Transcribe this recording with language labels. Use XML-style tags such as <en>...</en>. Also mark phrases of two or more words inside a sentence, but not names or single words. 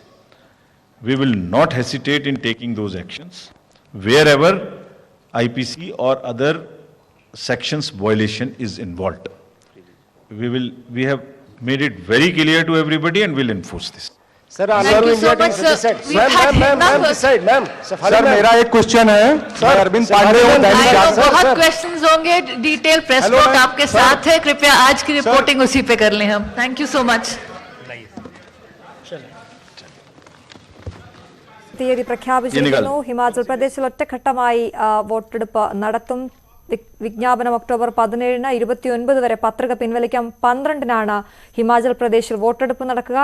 <en>We will not hesitate in taking those actions wherever IPC or other sections violation is involved. We have made it very clear to everybody and will enforce this. Sir, Thank you so much, sir. We've had enough.</en> <hi>सर मेरा एक क्वेश्चन है, मैं अरविंद पांडे हूँ दैनिक</hi> <en>I know</en> <hi>जागरण। बहुत क्वेश्चंस होंगे,</hi> <en>detail press Hello,</en> <hi>नोट</hi> <en>ma'am.</en> <hi>आपके</hi> <en>Sir.</en> <hi>साथ है, कृपया आज की रिपोर्टिंग उसी पे कर लें हम।</hi> <en>thank you so much.</en> <ml>തീയതി പ്രഖ്യാപിച്ചിരിക്കുന്നു. ഹിമാചൽ പ്രദേശിൽ ഒറ്റഘട്ടമായി വോട്ടെടുപ്പ് നടത്തും. വിജ്ഞാപനം ഒക്ടോബർ 17-ന് 29 വരെ പത്രിക പിൻവലിക്കാം. 12-നാണ് ഹിമാചൽ പ്രദേശിൽ വോട്ടെടുപ്പ് നടക്കുക.</ml>